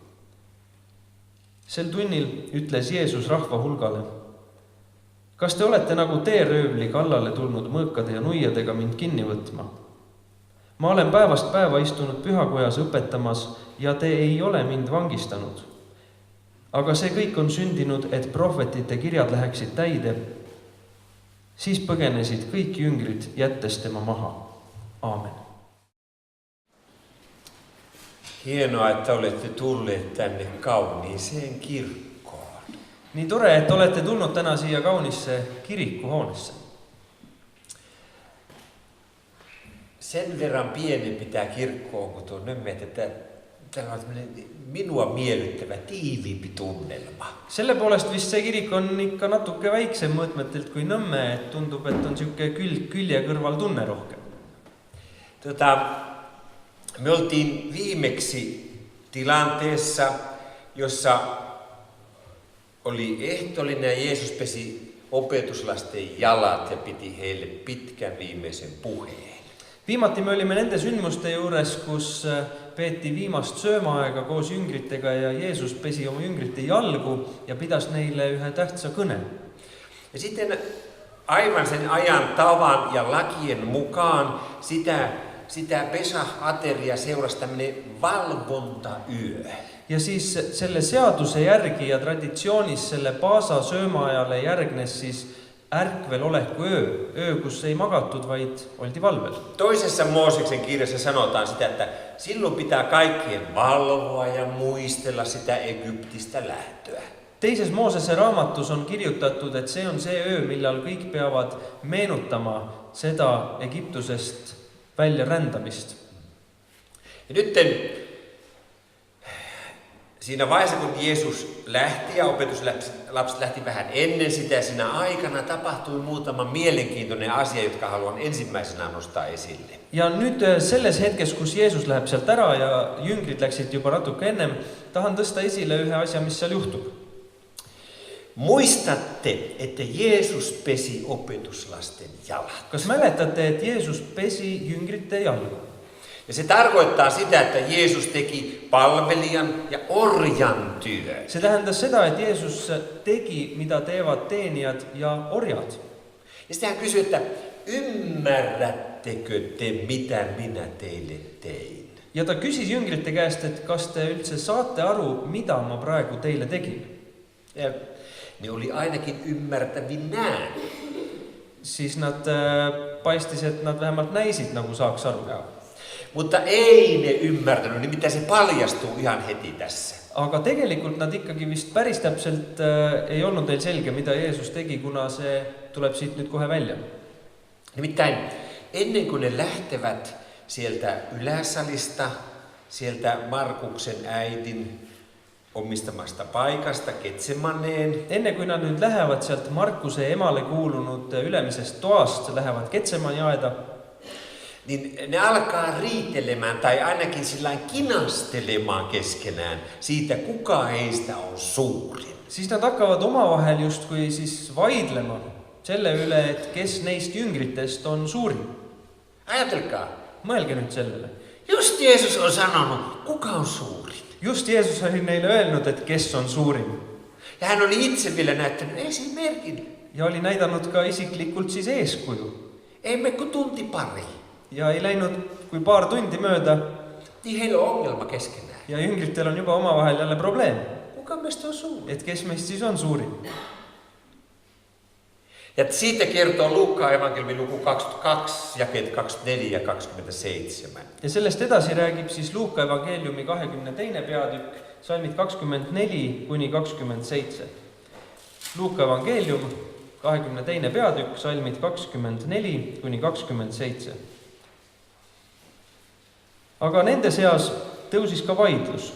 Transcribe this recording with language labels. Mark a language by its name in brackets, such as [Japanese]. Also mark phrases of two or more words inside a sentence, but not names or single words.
[Estonian] Sel tunnil ütles Jeesus rahva hulgale: kas te olete nagu teeröövli kallale tulnud mõõkade ja nuiadega mind kinni võtma? Ma olen päevast päeva istunud pühakojas õpetamas ja te ei ole mind vangistanud. Aga see kõik on sündinud, et prohvetite kirjad läheksid täide. Siis põgenesid kõik jüngrid, jättes tema maha. Aamen. [Finnish] Hienoa, että olette tulleet tänne kauniiseen kirkkoon. [Estonian] Niin tore, että olette tulnud täna siia kaunisse kirikkuhuoneessa. [Finnish] Sen verran pienempi tämä kirkko on, kun tuon nymmet, että täällä on minua miellyttävä tiiviimpi tunnelma. [Estonian] Selle poolest vist see kirik on ikka natuke väiksem mõõtmetelt kui Nõmme, et tundub, et on siuke külje kõrval tunne rohkem. [Finnish] Me oltiin viimeksi tilanteessa, jossa oli ehtoollinen ja Jeesus pesi opetuslasten jalat ja piti heille pitkän viimeisen puheen. [Estonian] Viimati me olime nende sündmuste juures, kus peeti viimast söömaaega koos jüngritega ja Jeesus pesi oma jüngrite jalgu ja pidas neile ühe tähtsa kõne. [Finnish] Ja sitten aivan sen ajan tavan ja lakien mukaan sitä Pesach-ateria seurasi tämmöinen valvontayö. [Estonian] Ja siis selle seaduse järgi ja traditsioonis selle paasa söömaajale järgnes siis ärkveloleku öö, kus ei magatud, vaid oldi valvel. [Finnish] Toisessa Mooseksen kirjassa sanotaan sitä, että silloin pitää kaikkien valvoa ja muistella sitä Egyptistä lähtöä. [Estonian] Teises Moosese raamatus on kirjutatud, et see on see öö, millal kõik peavad meenutama seda Egiptusest välja rändamist. [Finnish] Ja nyt siinä vaiheessa, kun Jeesus lähti ja opetuslapset lähti vähän ennen sitä, siinä aikana tapahtui muutama mielenkiintoinen asia, jotka haluan ensimmäisenä nostaa esille. [Estonian] Ja nüüd selles hetkes, kus Jeesus läheb sealt ära ja jüngrid läksid juba natuke ennem, tahan tõsta esile ühe asja, mis seal juhtub. [Finnish] Muistatte, että Jeesus pesi opetuslasten jalat. [Estonian] Kas mäletate, et Jeesus pesi jüngrite jalga? [Finnish] Ja se tarkoittaa sitä, että Jeesus teki palvelijan ja orjan työn. [Estonian] Se tähendas seda, et Jeesus tegi, mida teevad teenijad ja orjad. [Finnish] Ja sitten hän kysyi, että ymmärrättekö te, mitä minä teille tein? [Estonian] Ja ta küsis jüngrite käest, et kas te üldse saate aru, mida ma praegu teile tegin? [Finnish] Ja ne oli ainakin ymmärtävinään. [Estonian] Siis nad paistis, et nad vähemalt näisid, nagu saaks aru. [Finnish] Mutta ei ne ymmärtänyt, niin mitä se paljastuu ihan heti tässä. [Estonian] Aga tegelikult nad ikkagi vist päris täpselt ei olnud neil selge, mida Jeesus tegi, kuna see tuleb siit nüüd kohe välja. [Finnish] Nimittäin ennen kuin ne lähtevät sieltä yläsalista, sieltä Markuksen äidin omistamasta paikasta Getsemaneen. [Estonian] Enne kui nad nüüd lähevad sealt Markuse emale kuulunud ülemisest toast, lähevad Getsemani aeda, [Finnish] niin ne alkaa riitelemään tai ainakin sillain kinastelemaan keskenään siitä, kuka heistä on suurin. [Estonian] Siis nad hakkavad omavahel justkui siis vaidlema selle üle, et kes neist jüngritest on suurin. [Finnish] Ajatelkaa. [Estonian] Mõelge nüüd sellele. [Finnish] Just Jeesus on sanonut, kuka on suurin. [Estonian] Just Jeesus oli neile öelnud, et kes on suurin. [Finnish] Ja hän oli itse vielä näyttänyt esimerkin. [Estonian] Ja oli näidanud ka isiklikult siis eeskuju. [Finnish] Ei me kun tunti pari. [Estonian] Ja ei läinud kui paar tundi mööda. [Finnish] Niin heillä on ongelma keskenään. [Estonian] Ja jüngritel on juba omavahel jälle probleem. [Finnish] Kuka meistä on suurin? [Estonian] Et kes meist siis on suurin? Ja siitä kertoo Luukkaan evankeliumin luku 22, jakeet 24 ja 27. Ja sellest edasi räägib siis Luuka evangeeliumi 22. peatükk, salmid 24 kuni 27. Luuka evangeelium 22. peatükk, salmid 24 kuni 27. Aga nende seas tõusis ka vaidlus.